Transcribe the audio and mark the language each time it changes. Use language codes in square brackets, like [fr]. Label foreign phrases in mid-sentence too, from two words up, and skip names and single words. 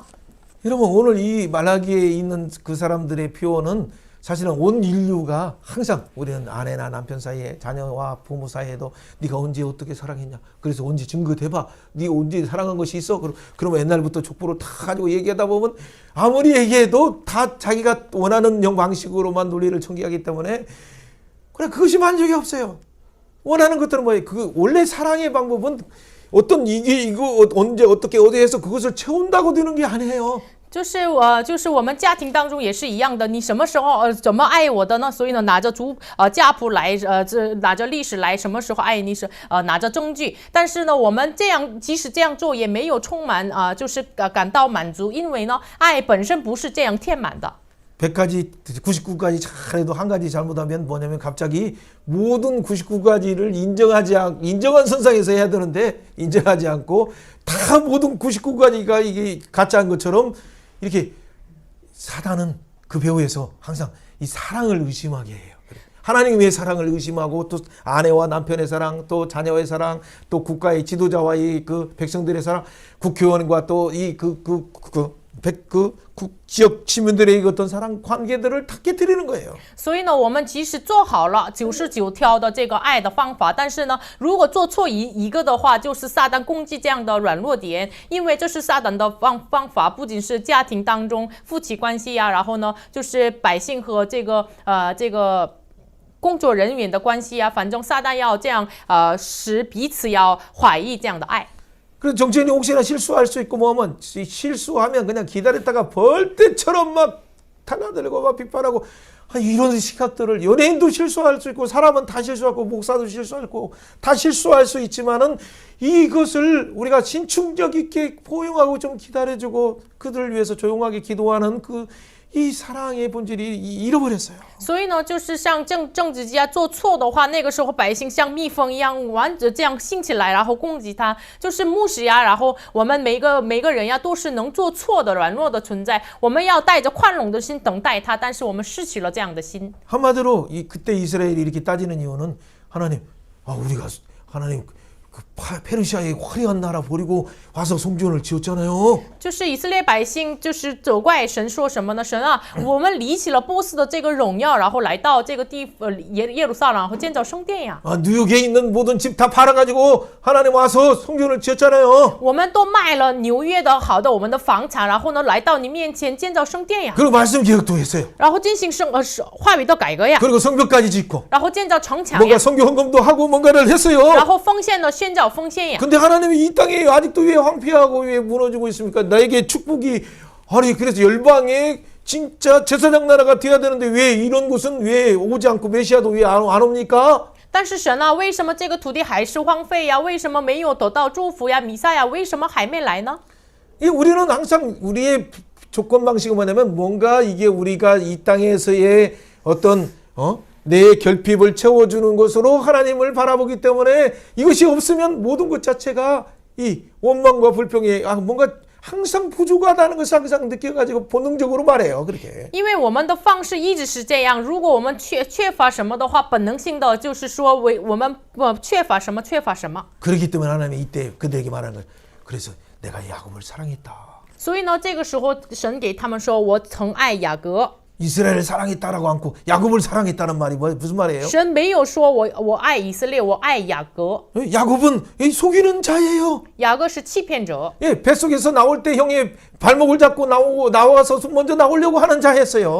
[ko] 여러분 오늘 이 말라기에 있는 그 사람들의 표현은 사실은 온 인류가 항상 우리는 아내나 남편 사이에 자녀와 부모 사이에도 네가 언제 어떻게 사랑했냐 그래서 언제 증거 대봐 네 언제 사랑한 것이 있어 그러면 옛날부터 족보를 다 가지고 얘기하다 보면 아무리 얘기해도 다 자기가 원하는 방식으로만 논리를 전개하기 때문에 그래 그것이 만족이 없어요. 원하는 것들은 뭐예요? 그 원래 사랑의 방법은 어떤 이거 언제 어떻게 어디에서 그것을 채운다고 되는 게 아니에요. [zh] 就是我们家庭当中也是一样的，你什么时候怎么爱我的呢？所以呢，拿着家谱来拿着历史来，什么时候爱你是拿着证据。但是呢，我们即使这样做也没有充满就是感到满足，因为呢，爱本身不是这样填满的。 [ko] 100가지, 99가지 잘해도 한 가지 잘못하면 뭐냐면 갑자기 모든 99가지를 인정한 선상에서 해야 되는데 인정하지 않고 다 모든 99가지가 이게 가짜인 것처럼 이렇게 사단은 그 배후에서 항상 이 사랑을 의심하게 해요. 하나님의 사랑을 의심하고 또 아내와 남편의 사랑, 또 자녀의 사랑, 또 국가의 지도자와의 그 백성들의 사랑, 국회의원과 또 이 지역 시민들의 어떤 사랑 관계들을 다 깨뜨리는 거예요. [zh] 所以呢，我们即使做好了99条的这个爱的方法，但是呢，如果做错一个的话，就是撒旦攻击这样的软弱点，因为这是撒旦的方法，不仅是家庭当中夫妻关系呀，然后呢，就是百姓和这个工作人员的关系啊，反正撒旦要这样使彼此要怀疑这样的爱。 [ko] 그래서 정치인이 혹시나 실수할 수 있고 뭐하면 실수하면 그냥 기다렸다가 벌떼처럼 막 타나들고 막 비판하고 이런 시각들을 연예인도 실수할 수 있고 사람은 다 실수하고 목사도 실수하고 다 실수할 수 있지만은 이것을 우리가 신충적 있게 포용하고 좀 기다려주고 그들을 위해서 조용하게 기도하는 이 사랑의 본질이 잃어버렸어요. [zh] 所以呢，就是像政治家做错的话，那个时候百姓像蜜蜂一样这样兴起来，然后攻击他。就是牧师呀，然后我们每个人呀，都是能做错的软弱的存在。我们要带着宽容的心等待他，但是我们失去了这样的心。 [ko] 한마디로 그때 이스라엘이 이렇게 따지는 이유는 하나님, 우리가 하나님 페르시아의 화려한 나라 버리고 와서 성전을 지었잖아요. [zh] 就是以色列百姓就是责怪神说什么呢？神啊，我们离弃了波斯的这个荣耀，然后来到这个耶路撒冷，然后建造圣殿呀。 [ko] 뉴욕에 있는 모든 집 다 팔아가지고 하나님 와서 성전을 지었잖아요. [zh] 我们都卖了纽约的好的我们的房产，然后呢来到你面前建造圣殿呀。 [ko] 그리고 말씀 개혁도 했어요. [zh] 然后进行话语的改革呀。 [ko] 그리고 성벽까지 짓고 [zh] 然后建造城墙 [ko] 뭔가 [zh] 呀。 [ko] 성교 헌금도 하고 뭔가를 했어요. [zh] 然后奉献的宣教奉献呀。 [ko] 근데 하나님이 이 땅에 아직도 왜 황폐하고 왜 무너지고 있습니까? 나에게 축복이 그래서 열방에 진짜 제사장 나라가 돼야 되는데 왜 이런 곳은 왜 오지 않고 메시아도 왜 안 옵니까? [zh] 但是神啊，为什么这个土地还是荒废呀？为什么没有得到祝福呀？弥赛亚为什么还没来呢？ [ko] 우리는 항상 우리의 조건 방식은 뭐냐면 뭔가 이게 우리가 이 땅에서의 어떤 내 결핍을 채워주는 것으로 하나님을 바라보기 때문에 이것이 없으면 모든 것 자체가 이 원망과 불평이 뭔가 항상 부족하다는 것을 항상 느껴가지고 본능적으로 말해요. 그렇게. [zh] 因为我们的方式一直是这样，如果我们缺乏什么的话，本能性的就是说我们缺乏什么。 [ko] 그렇기 때문에 하나님이 이때 그들에게 말하는 거예요. 그래서 내가 야곱을 사랑했다. [zh] 所以呢，这个时候神给他们说：“我曾爱雅各。” [ko] 이스라엘을 사랑했다라고 않고 야곱을 사랑했다는 말이 무슨 말이에요? [zh] 神没有说我爱以色列，我爱雅各。 [ko] 야곱은 속이는 자예요. [zh] 雅各是欺骗者。 [ko] 뱃속에서 나올 때 형의 발목을 잡고 나와서 먼저 나오려고 하는 자였어요.